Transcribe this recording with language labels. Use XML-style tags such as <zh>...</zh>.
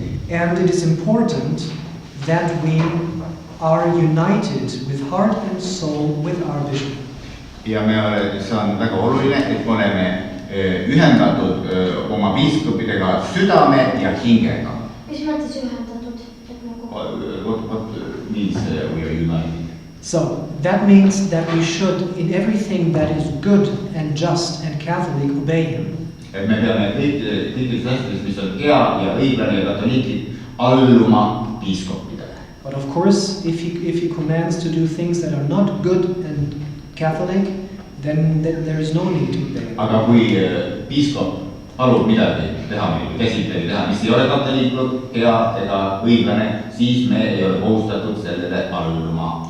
<en>And it is important that we are united with heart and soul with our bishop.</en> <et>Ja see on väga oluline, et me oleme ühendatud oma piiskopidega südame ja hingega. Mis mõttes ühendatud?</et> <en>What means we are united? So that means that we should, in everything that is good and just and Catholic, obey him.</en> <et>Et me peame kõigis asjades, mis on hea ja õiglane ja katoliiklik, alluma piiskopidele.</et> <en>But of course, if he commands to do things that are not good and Catholic, then there is no need to obey.</en> <et>Aga kui piiskop palub midagi teha, käsitleda teha, mis ei ole katoliiklik, hea ega õiglane, siis me ei ole kohustatud sellele alluma.</et>